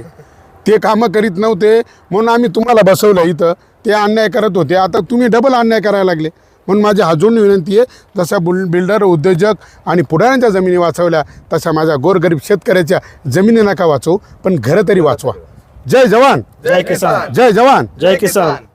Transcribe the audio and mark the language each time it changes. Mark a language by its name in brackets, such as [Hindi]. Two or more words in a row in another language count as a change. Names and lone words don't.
[Marathi] ते कामं करीत नव्हते म्हणून आम्ही तुम्हाला बसवलं इथं, ते अन्याय करत होते, आता तुम्ही डबल अन्याय करायला लागले. म्हणून माझी अजून विनंती आहे, जशा बिल्डर उद्योजक आणि पुढाऱ्यांच्या जमिनी वाचवल्या तशा माझ्या गोरगरीब शेतकऱ्याच्या जमिनी नका वाचवू, पण घरं तरी वाचवा. [Hindi] जय जवान, जय किसान, जय जवान, जय किसान.